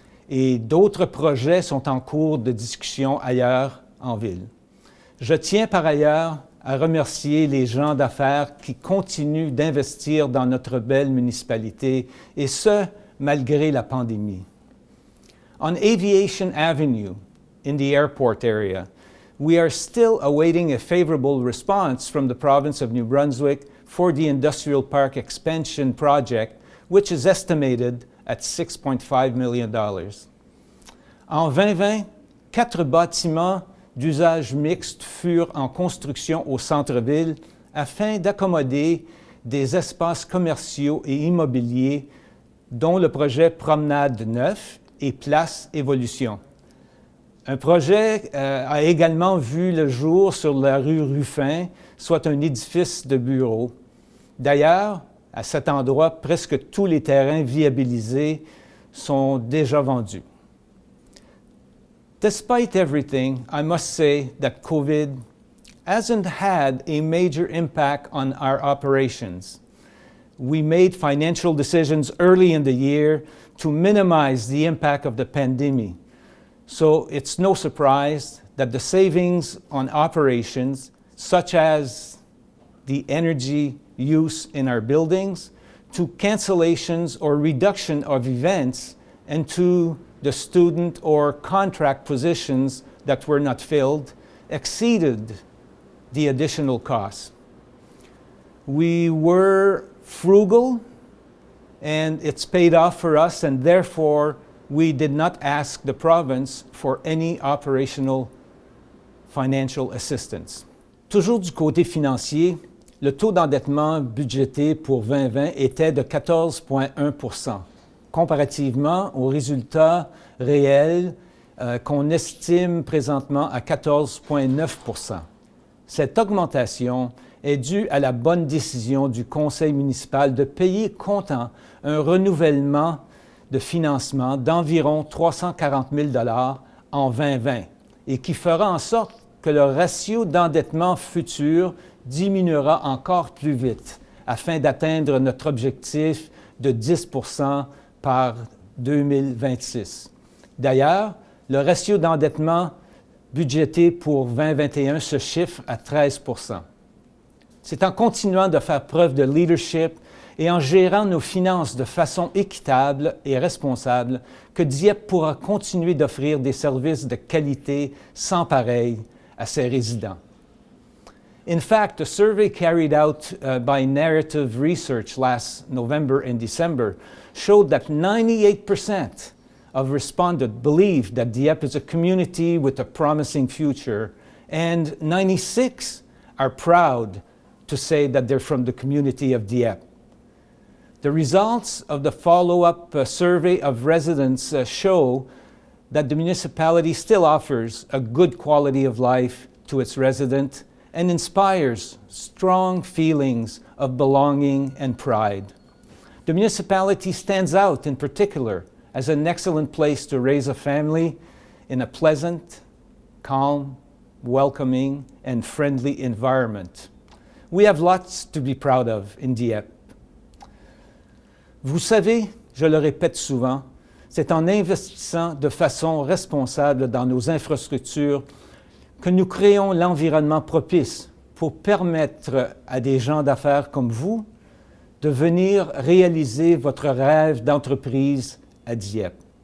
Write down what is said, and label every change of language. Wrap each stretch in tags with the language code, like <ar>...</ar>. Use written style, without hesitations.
<fr>Et d'autres projets sont en cours de discussion ailleurs en ville. Je tiens par ailleurs à remercier les gens d'affaires qui continuent d'investir dans notre belle municipalité, et ce, malgré la pandémie.</fr> <en>On Aviation Avenue, in the airport area, we are still awaiting a favorable response from the province of New Brunswick for the industrial park expansion project, which is estimated at $6.5 million.</en> <fr>En 2020, 4 bâtiments d'usage mixte furent en construction au centre-ville afin d'accommoder des espaces commerciaux et immobiliers, dont le projet Promenade 9 et Place Évolution. Un projet a également vu le jour sur la rue Ruffin, soit un édifice de bureaux. D'ailleurs, à cet endroit, presque tous les terrains viabilisés sont déjà vendus.</fr> <en>Despite everything, I must say that COVID hasn't had a major impact on our operations. We made financial decisions early in the year to minimize the impact of the pandemic. So it's no surprise that the savings on operations, such as the energy use in our buildings, to cancellations or reduction of events, and to the student or contract positions that were not filled, exceeded the additional costs. We were frugal, and it's paid off for us, and therefore we did not ask the province for any operational financial assistance.</en> <fr>Toujours du côté financier, le taux d'endettement budgété pour 2020 était de 14,1 %, comparativement au résultat réel qu'on estime présentement à 14,9 %. Cette augmentation est due à la bonne décision du conseil municipal de payer comptant un renouvellement de financement d'environ 340 000 $ en 2020 et qui fera en sorte que le ratio d'endettement futur diminuera encore plus vite afin d'atteindre notre objectif de 10 % par 2026. D'ailleurs, le ratio d'endettement budgété pour 2021 se chiffre à 13 %. C'est en continuant de faire preuve de leadership et en gérant nos finances de façon équitable et responsable que Dieppe pourra continuer d'offrir des services de qualité sans pareil à ses résidents.</fr> <en>In fact, a survey carried out by Narrative Research last November and December showed that 98% of respondents believe that Dieppe is a community with a promising future, and 96% are proud to say that they're from the community of Dieppe. The results of the follow-up survey of residents show that the municipality still offers a good quality of life to its residents and inspires strong feelings of belonging and pride. The municipality stands out in particular as an excellent place to raise a family in a pleasant, calm, welcoming, and friendly environment. We have lots to be proud of in Dieppe.</en> <fr>Vous savez, je le répète souvent, c'est en investissant de façon responsable dans nos infrastructures que nous créons l'environnement propice pour permettre à des gens d'affaires comme vous de venir réaliser votre rêve d'entreprise à Dieppe.</fr>